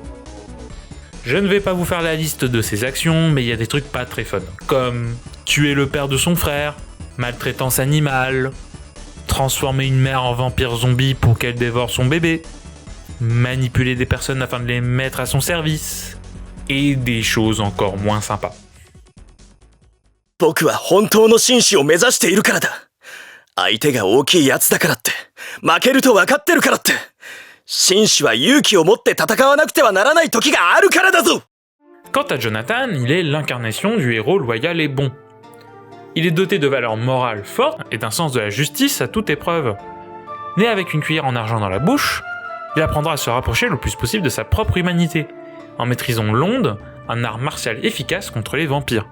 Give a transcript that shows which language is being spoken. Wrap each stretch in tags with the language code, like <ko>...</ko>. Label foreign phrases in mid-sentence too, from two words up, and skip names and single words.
<fr>Je ne vais pas vous faire la liste de ses actions, mais il y a des trucs pas très fun, comme tuer le père de son frère, maltraitance animale, transformer une mère en vampire zombie pour qu'elle dévore son bébé, manipuler des personnes afin de les mettre à son service, et des choses encore moins sympas.</fr> <ja>僕は本当の紳士を目指しているからだ。相手が大きいやつだからって、負けると分かってるからって、紳士は勇気を持って戦わなくてはならない時があるからだぞ。</ja> <fr>Quant à Jonathan, il est l'incarnation du héros loyal et bon. Il est doté de valeurs morales fortes et d'un sens de la justice à toute épreuve. Né avec une cuillère en argent dans la bouche, il apprendra à se rapprocher le plus possible de sa propre humanité, en maîtrisant l'onde, un art martial efficace contre les vampires.</fr>